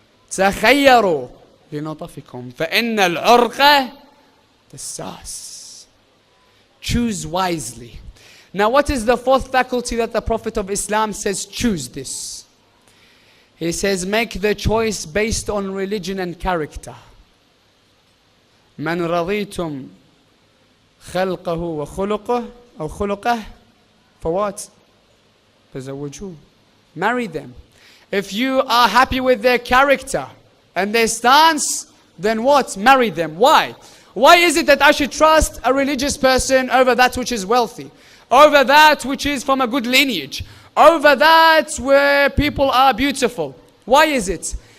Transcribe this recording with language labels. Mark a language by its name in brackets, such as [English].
[Arabic] تَخَيَّرُوا لِنَطَفِكُمْ فَإِنَّ الْعُرْقَ تَسَّاسِ. [English] Choose wisely. Now what is the fourth faculty that the Prophet of Islam says, choose this? He says, make the choice based on religion and character. [Arabic] من رضيتم خلقه وخلقه أو خلقه [English] for what? [Arabic] فزوجوه. [English] Marry them. If you are happy with their character and their stance, then what? Marry them. Why? Why is it that I should trust a religious person over that which is wealthy? Over that which is from a good lineage? Over that where people are beautiful? Why is it?